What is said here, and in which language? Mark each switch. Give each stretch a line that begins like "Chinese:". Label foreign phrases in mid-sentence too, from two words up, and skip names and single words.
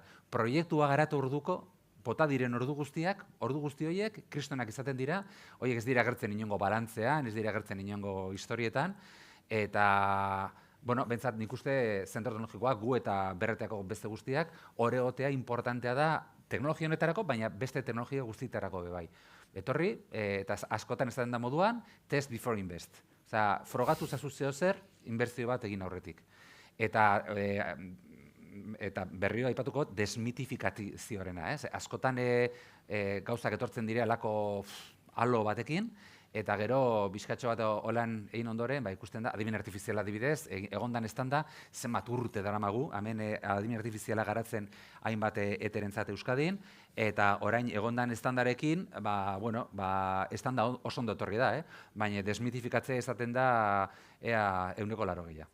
Basque: Proiektua garatu orduko, bota diren ordu guzti horiek, kristonak izaten dira, horiek ez dira agertzen inongo balantzean, ez dira agertzen inongo historietan, eta, bentsat nik uste zentro teknologikoak gu eta berreteako beste guztiak, hor egotea importantea da teknologia honetarako, baina beste teknologia guztietarako bai. Etorri, eta askotan ez da moduan,
English: test before invest.
Basque: Osa, frogatu zazu zeo zer, inbertsio bat egin aurretik. Eta berriro aipatuko desmitifikazioarena, ez? Askotan gauzak etortzen dira alako halo batekin, eta gero bizkatxo bat holan egin ondoren, ikusten da, adimen artifiziala adibidez, egondan estanda, zenbat urte daramagu, hemen adimen artifiziala garatzen hainbat eterentzat Euskadin, eta orain egondan estandarekin, estanda oso ondo etorri da, baina desmitifikatzea izaten da ea 180.